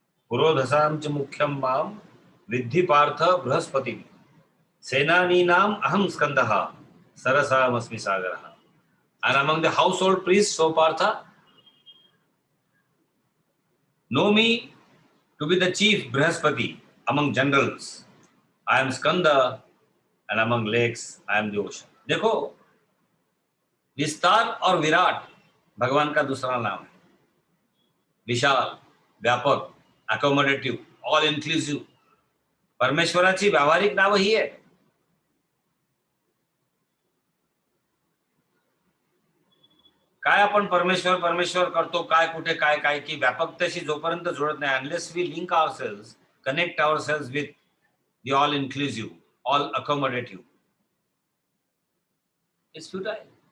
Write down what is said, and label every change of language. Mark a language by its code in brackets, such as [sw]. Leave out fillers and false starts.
[sa] पुरोधसां च मुख्यं मां विद्धि पार्थ बृहस्पतिं सेनानीनाम् अहं स्कन्दः सरसामस्मि सागरः। [en] And among the household priests, so Partha, know me to be the chief Brihaspati among generals. I am Skanda, and among lakes, I am the ocean. [hi] देखो, विस्तार और विराट भगवान का दूसरा नाम है। [mr] विशाल, व्यापक, [en] accommodative, all inclusive [mr] परमेश्वराची व्यावहारिक नाव ही आहे। काय आपण परमेश्वर परमेश्वर करतो, काय कुठे काय काय की व्यापकतेशी जोपर्यंत जुळत नाही, [en] Unless we link ourselves, connect ourselves with the all inclusive, all accommodative, it's futile.